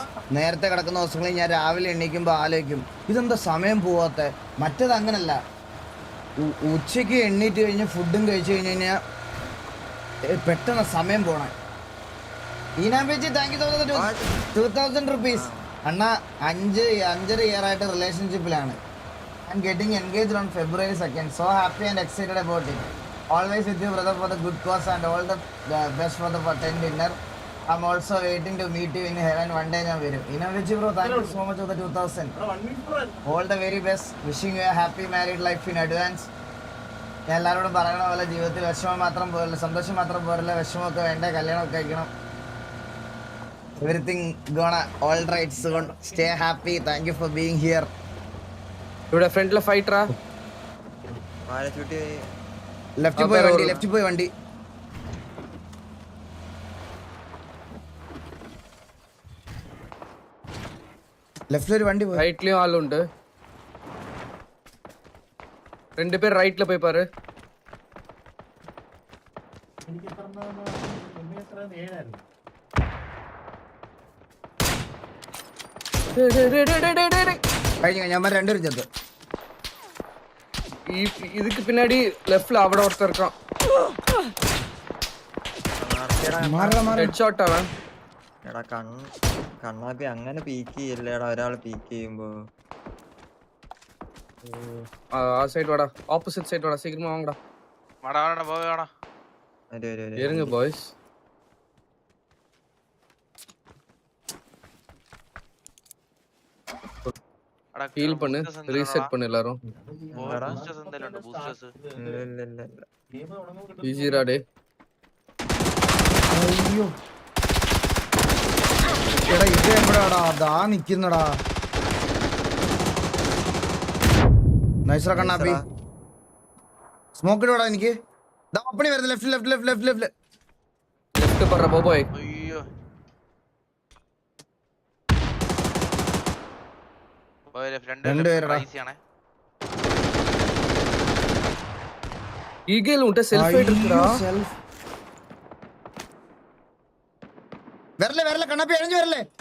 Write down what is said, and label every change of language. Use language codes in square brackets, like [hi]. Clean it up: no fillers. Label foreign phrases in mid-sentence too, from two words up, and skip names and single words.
[ml] നേരത്തെ കിടക്കുന്ന ദിവസങ്ങളിൽ ഞാൻ രാവിലെ എണീക്കുമ്പോൾ ആലോചിക്കും ഇതെന്താ സമയം പോവാത്ത. മറ്റേത് അങ്ങനല്ല, ഉച്ചയ്ക്ക് എണ്ണീറ്റ് കഴിഞ്ഞ് ഫുഡും കഴിച്ചു കഴിഞ്ഞ് കഴിഞ്ഞാൽ പെട്ടെന്ന് സമയം പോണേ. [en] ഈനാമ്പേച്ചി thank you 2000 rupees. [ml] അണ്ണ 5.5 year ആയിട്ട് റിലേഷൻഷിപ്പിലാണ്. [en] I'm getting engaged on February 2nd. so happy and excited about it. Always with you brother for the good cause and all the best for the 10 dinner. I'm also waiting to meet you in heaven one day. [ml] ഞാൻ വരും. [en] ഈനാമ്പേച്ചി bro thank you so much for the 2000. All the very best. Wishing you a happy married life in advance. [ml] ഞാൻ എല്ലാവരോടും പറയണ പോലെ ജീവിതത്തിൽ വിഷമം മാത്രം പോരല്ല, സന്തോഷം മാത്രം പോരല്ല, വിഷമമൊക്കെ വേണ്ട, കല്യാണമൊക്കെ കഴിക്കണം. [en] Everything gonna all right soon. Stay happy. Thank you for being here. [ml] ഇവിടെ ഫ്രണ്ടിലെ ഫൈറ്ററാ. ലെഫ്റ്റ് പോയി വണ്ടി, ലെഫ്റ്റ് പോയി വണ്ടി. ലെഫ്റ്റിലൊരു വണ്ടി പോയി. റൈറ്റിലും ആളുണ്ട്. 2 പേർ റൈറ്റില് പോയി പാரு. കഴിഞ്ഞ ഞാൻ രണ്ടുപേരും ചെത്ത്. [ta] இதுக்கு பின்னாடி லெஃப்ட்ல அவட ஒருத்தர் இருக்கான். [ml] ഹെഡ്ഷോട്ട് അവൻ. എടാ കണ്ണാപ്പി അങ്ങനെ പീക്ക് ചെയ്യല്ലേടാ ഒരാൾ പീക്ക് ചെയ്യുമ്പോ. ആ സൈഡ് വാടാ, ഓപ്പോസിറ്റ് സൈഡ് വാടാ, [ta] சீக்கிரமா வாங்கடா. [ml] വാടാ വാടാ പോവാടാ. [ta] இருங்க பாய்ஸ். ஹீல் பண்ணு, ரீசெட் பண்ணு எல்லாரும். [ml] ബൂസ്റ്റേഴ്സ് എന്തെങ്കിലും ഉണ്ട്? ബൂസ്റ്റേഴ്സ് ഈസിറാ ഡേ. അയ്യോ എടാ ഇത് എവിടെയാടാ? അതാ നിക്കുന്നടാ. നൈസറാ കണ്ണാപ്പി. സ്മോക്കിലൂടാ എനിക്ക്. ഓപ്പണി വരുന്നത് ലെഫ്റ്റ് ലെഫ്റ്റ് ലെഫ്റ്റ് ലെഫ്റ്റ് ലെഫ്റ്റ് ലെഫ്റ്റ് പറ ബോബോയ്. അയ്യോ [ta] ஈகிள் உன்ட்ட செல்ஃப் ஃபைட் இருக்குடா. வரல வரல கண்ணாப்பி அழிஞ்சு வரல.